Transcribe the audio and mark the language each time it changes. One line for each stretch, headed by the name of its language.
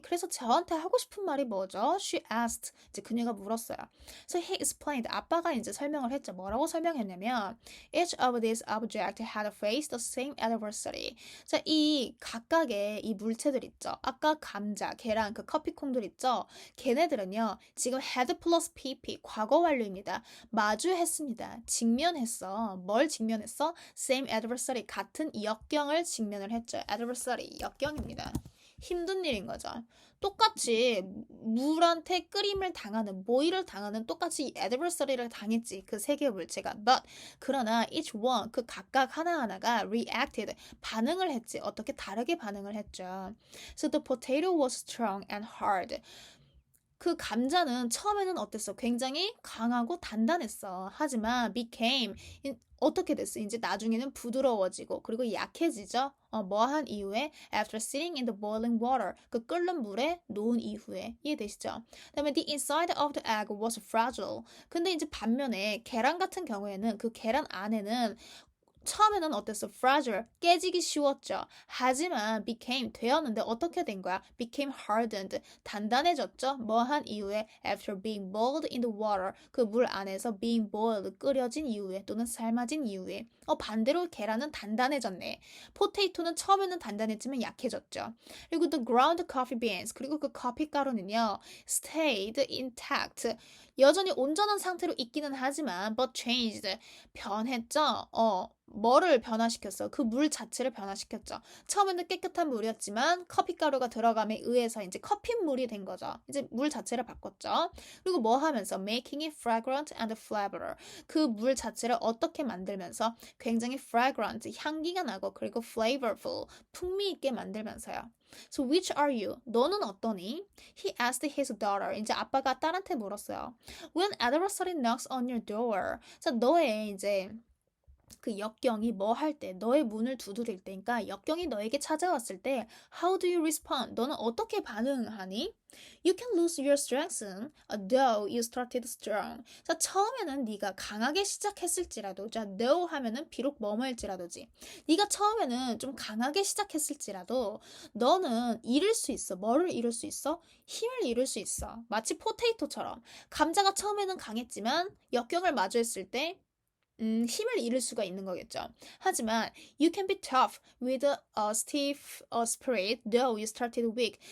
Korean: 그래서 저한테 하고 싶은 말이 뭐죠?
English: She asked.
Korean: 이제 그녀가 물었어요.
English: So he explained.
Korean: 아빠가 이제 설명을 했죠. 뭐라고 설명했냐면
English: each of these objects had faced the same adversity.
Korean: 자, 이 각각의 이 물체들 있죠. 아까 감자, 계란, 그 커피콩들 있죠. 걔네들은요. 지금 had plus pp 과거 완료입니다. 마주했습니다. 직면했어. 뭘 직면했어?
English: Same adversary
Korean: 같은 역경을 직면을 했죠. adversary 역경입니다. 힘든 일인 거죠. 똑같이 물한테 끓임을 당하는, 모의를 당하는 똑같이 adversary를 당했지. 그 세 개의 물체가. But 그러나
English: each one
Korean: 그 각각 하나하나가 reacted 반응을 했지. 어떻게 다르게 반응을 했죠.
English: So the potato was strong and hard.
Korean: 그 감자는 처음에는 어땠어? 굉장히 강하고 단단했어. 하지만 became 어떻게 됐어? 이제 나중에는 부드러워지고 그리고 약해지죠. 뭐한 이후에
English: after sitting in the boiling water
Korean: 그 끓는 물에 놓은 이후에 이해되시죠? 그다음에
English: the inside of the egg was fragile.
Korean: 근데 이제 반면에 계란 같은 경우에는 그 계란 안에는 처음에는 어땠어? fragile, 깨지기 쉬웠죠. 하지만 became 되었는데 어떻게 된 거야?
English: became hardened,
Korean: 단단해졌죠. 뭐 한 이후에
English: after being boiled in the water,
Korean: 그 물 안에서 being boiled, 끓여진 이후에 또는 삶아진 이후에 반대로 계란은 단단해졌네. 포테이토는 처음에는 단단했지만 약해졌죠. 그리고
English: the ground coffee beans,
Korean: 그리고 그 커피 가루는요
English: stayed intact,
Korean: 여전히 온전한 상태로 있기는 하지만
English: but changed,
Korean: 변했죠. 뭐를 변화시켰어? 그 물 자체를 변화시켰죠. 처음에는 깨끗한 물이었지만 커피가루가 들어감에 의해서 이제 커피물이 된 거죠. 이제 물 자체를 바꿨죠. 그리고 뭐 하면서
English: making it fragrant and flavored.
Korean: 그 물 자체를 어떻게 만들면서 굉장히 fragrant, 향기가 나고 그리고 flavorful, 풍미 있게 만들면서요.
English: So which are you?
Korean: 너는 어떠니?
English: He asked his daughter.
Korean: 이제 아빠가 딸한테 물었어요.
English: When adversary knocks on your door.
Korean: 자, 너의 이제 그 역경이 뭐 할 때, 너의 문을 두드릴 때, 그러니까 역경이 너에게 찾아왔을 때,
English: how do you respond?
Korean: 너는 어떻게 반응하니?
English: You can lose your strength, though you started strong.
Korean: 자, 처음에는 네가 강하게 시작했을지라도, 자, though 하면은 비록 뭐뭐일지라도지. 네가 처음에는 좀 강하게 시작했을지라도, 너는 잃을 수 있어. 뭐를 잃을 수 있어? 힘을 잃을 수 있어. 마치 포테이토처럼. 감자가 처음에는 강했지만, 역경을 마주했을 때, 힘을 잃을 수가 있는 거겠죠. 하지만
English: you can be tough with a stiff spirit though you started weak.